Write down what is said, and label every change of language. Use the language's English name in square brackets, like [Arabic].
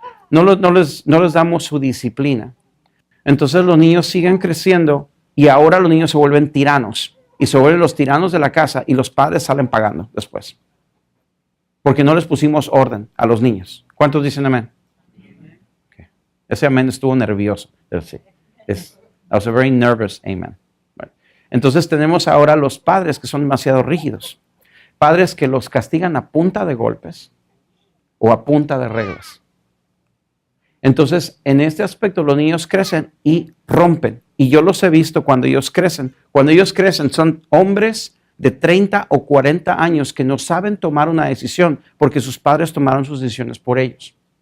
[Spanish] No les damos su disciplina. Entonces los niños siguen creciendo y ahora los niños se vuelven tiranos, y se vuelven los tiranos de la casa, y los padres salen pagando después. Porque no les pusimos orden a los niños. ¿Cuántos dicen amén? Okay. Ese amén estuvo nervioso. Sí. [English] I was a very nervous amen. [Spanish] Bueno. Entonces tenemos ahora los padres que son demasiado rígidos. Padres que los castigan a punta de golpes o a punta de reglas. Entonces, en este aspecto los niños crecen y rompen. Y yo los he visto cuando ellos crecen. Cuando ellos crecen son hombres de 30 o 40 años que no saben tomar una decisión porque sus padres tomaron sus decisiones por ellos.